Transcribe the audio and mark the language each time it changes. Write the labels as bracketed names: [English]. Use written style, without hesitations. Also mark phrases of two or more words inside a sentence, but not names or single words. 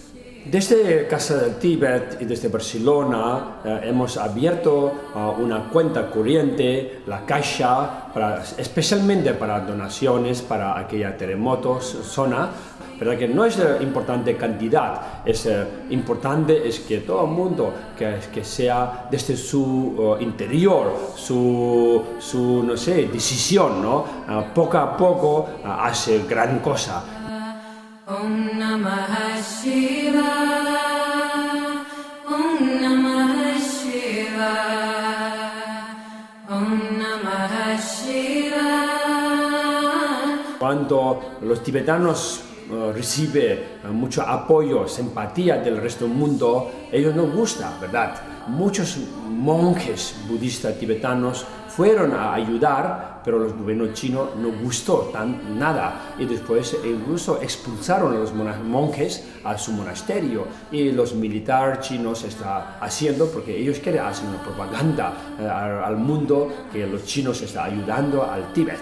[Spanish] Desde Casa del Tíbet y desde Barcelona hemos abierto una cuenta corriente, la Caixa, especialmente para donaciones para aquella terremotos, zona. Pero que no es importante cantidad, es importante es que todo el mundo que sea desde su interior, su no sé, decisión, ¿no? Poco a poco hace gran cosa. [Sanskrit] ओं नमः शिव, ओं नमः शिव, ओं नमः शिव. [Spanish] Cuando los tibetanos reciben mucho apoyo, simpatía del resto del mundo, ellos no gusta, ¿verdad? Muchos monjes budistas tibetanos fueron a ayudar, pero los gobiernos chinos no gustó nada y después incluso expulsaron a los monjes a su monasterio y los militares chinos están haciendo porque ellos quieren hacer una propaganda al mundo que los chinos están ayudando al Tíbet.